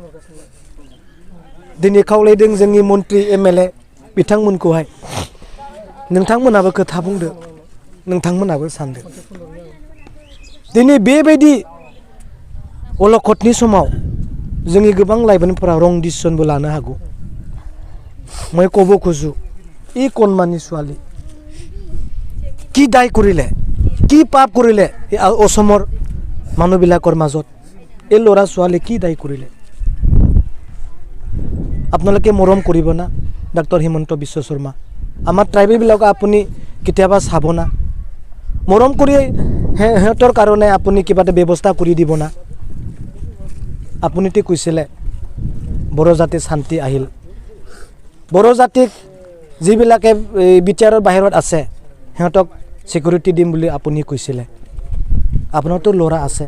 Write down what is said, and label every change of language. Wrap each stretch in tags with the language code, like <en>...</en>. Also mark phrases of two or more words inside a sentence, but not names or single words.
<brx>दिनै खावलायदों जोंनि मन्त्रि MLA बिथांमोनखौहाय नोंथांमोनाबो खोथा बुंदो नोंथांमोनाबो सानदो दिनै बेबायदि अलखदनि समाव जोंनि गोबां लाइमोनफोरा रं डिसिसनबो लानो हागौ</brx> <as>মই ক'ব খোজো এই কণমানি ছোৱালী কি দায় কৰিলে কি পাপ কৰিলে অসমৰ মানুহবিলাকৰ মাজত এই ল'ৰা ছোৱালী কি দায় কৰিলে আপোনালোকে মৰম কৰিব না ডক্টৰ হিমন্ত বিশ্ব শৰ্মা আমাৰ ট্ৰাইবেলবিলাকক আপুনি কেতিয়াবা চাব না মৰম কৰি সিহঁতৰ কাৰণে আপুনি কিবা এটা ব্যৱস্থা কৰি দিব না আপুনিতো কৈছিলে বড় জাতি শান্তি আহিল বড় জাতিক যিবিলাকে বিচাৰৰ বাহিৰত আছে সিহঁতক সিকিউৰিটি দিম বুলি আপুনি কৈছিলে আপোনাৰতো ল'ৰা আছে</as>